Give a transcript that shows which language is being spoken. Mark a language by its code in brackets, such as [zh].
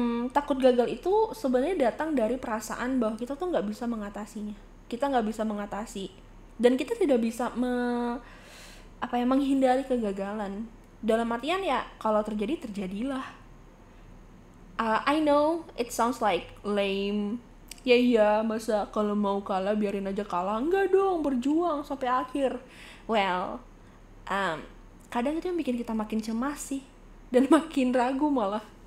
[id] Takut gagal itu sebenarnya datang dari perasaan bahwa kita tuh nggak bisa mengatasinya, kita nggak bisa mengatasi, dan kita tidak bisa menghindari kegagalan. Dalam artian ya kalau terjadi, terjadilah. [en] I know it sounds like lame. [id] Ya masa kalau mau kalah biarin aja kalah? Enggak dong, berjuang sampai akhir. Well, kadang itu yang bikin kita makin cemas sih, dan makin ragu malah.